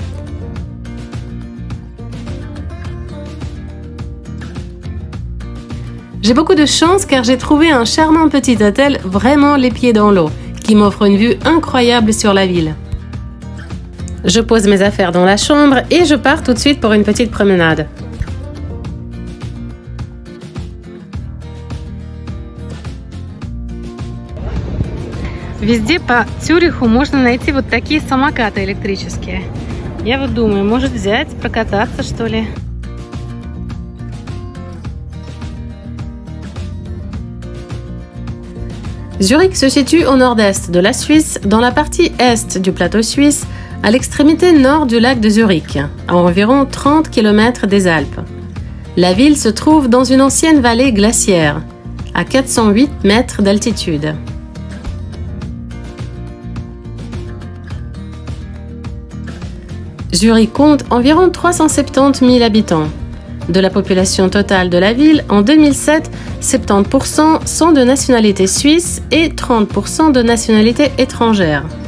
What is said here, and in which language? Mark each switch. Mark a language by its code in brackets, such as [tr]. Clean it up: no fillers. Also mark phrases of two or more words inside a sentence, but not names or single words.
[fr] J'ai beaucoup de chance car j'ai trouvé un charmant petit hôtel vraiment les pieds dans l'eau, qui m'offre une vue incroyable sur la ville. Je pose mes affaires dans la chambre et je pars tout de suite pour une petite promenade. [ru] Везде по Цюриху можно найти вот такие самокаты электрические. Я вот думаю, может взять, прокататься что ли? [fr] Zurich se situe au nord-est de la Suisse, dans la partie est du plateau suisse, à l'extrémité nord du lac de Zurich, à environ 30 km des Alpes. La ville se trouve dans une ancienne vallée glaciaire, à 408 mètres d'altitude. Zurich compte environ 370 000 habitants. De la population totale de la ville, en 2007, 70% sont de nationalité suisse et 30% de nationalité étrangère.